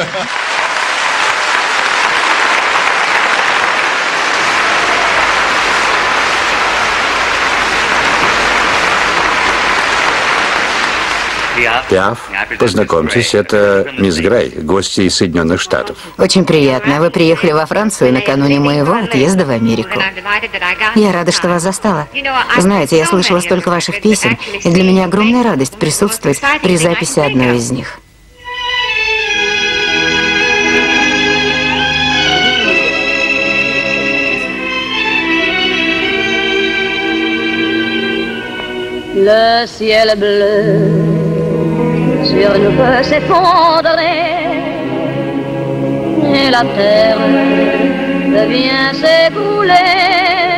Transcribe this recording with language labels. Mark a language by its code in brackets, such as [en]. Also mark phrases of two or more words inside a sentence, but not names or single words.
[ru] Пиаф, познакомьтесь, это мисс Грей, гости из Соединенных Штатов. Очень приятно. Вы приехали во Францию накануне моего отъезда в Америку. Я рада, что вас застала. Знаете, я слышала столько ваших песен, и для меня огромная радость присутствовать при записи одной из них. [fr] Le ciel bleu sur nous peut s'effondrer et la terre devient s'écouler.